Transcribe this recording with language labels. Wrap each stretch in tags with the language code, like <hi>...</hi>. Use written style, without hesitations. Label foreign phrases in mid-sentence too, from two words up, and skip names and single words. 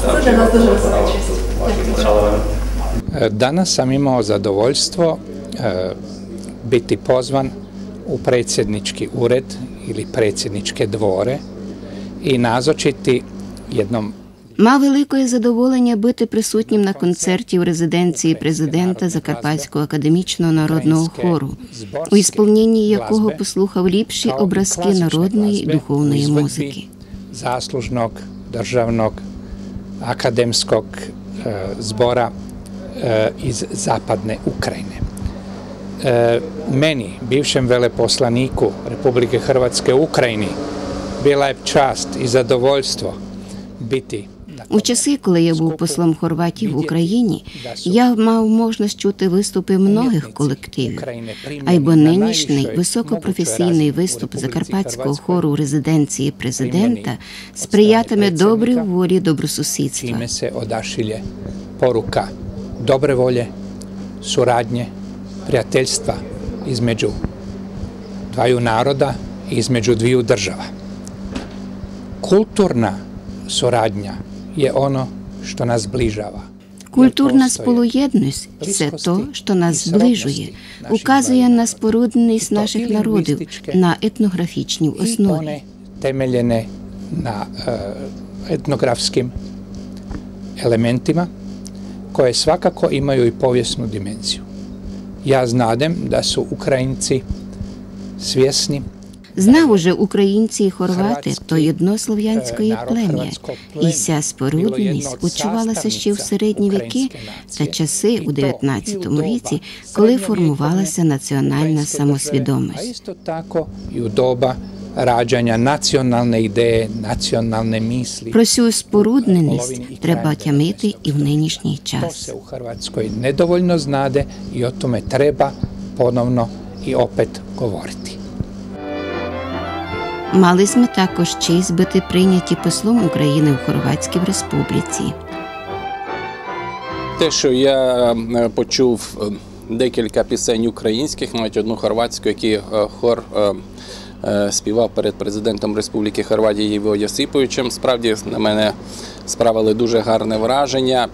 <uk>Це для нас дуже висока честь.</uk> <hr>Danas sam imao zadovoljstvo biti pozvan u predsjednički ured ili predsjedničke dvore i nazočiti jednom.</hr> <uk>Мав велике задоволення бути присутнім на концерті у резиденції президента Закарпатського академічного народного хору, у ісполненні якого послухав ліпші образки народної і духовної музики.</uk> <hr>Zaslužnog državnog akademskog zbora iz zapadne Ukrajine. Meni, bivšem veleposlaniku Republike Hrvatske u Ukrajini, bila je čast i zadovoljstvo biti.</hr> <uk>У часи, коли я був послом Хорватії в Україні, я мав можливість чути виступи многих колективів, а й бо нинішній високопрофесійний виступ Закарпатського хору у резиденції президента сприятиме добрій волі добросусідства.</uk> <hr>Čime se odašilje poruka dobre volje, suradnje, prijateljstva između dvaju naroda i između dviju država. Kulturna suradnja je ono što nas zbližava.</hr> <uk>Культурна сполуєдність – це то, що нас зближує, указує на спорудненість наших народів на етнографічній основі.</uk> <hr>Temeljene na etnografskim elementima koje svakako imaju i povijesnu dimenziju. Ja znadem da su Ukrajinci svjesni.</hr> <uk>Знав уже українці і хорвати то єднослов'янської плем'я, і ця спорудненість учувалася ще в середні віки та часи у 19 віці, коли формувалася національна</uk> <hr>A</hr> <uk>самосвідомість.</uk> <hr>isto tako i u doba rađanja nacionalne ideje, nacionalne misli.</hr> <uk>Про цю спорудненість треба тямити і в нинішній</uk> <hr>To</hr> <uk>час.</uk> <hr>se u Hrvatskoj nedovoljno znade i o tome treba ponovno i opet govoriti.</hr> <uk>Мали ми також честь бути прийняті послом України в Хорватській Республіці. Те, що я почув декілька пісень українських, навіть одну хорватську, які хор співав перед президентом Республіки Хорватії Іво Йосиповичем, справді на мене справили дуже гарне враження.</uk>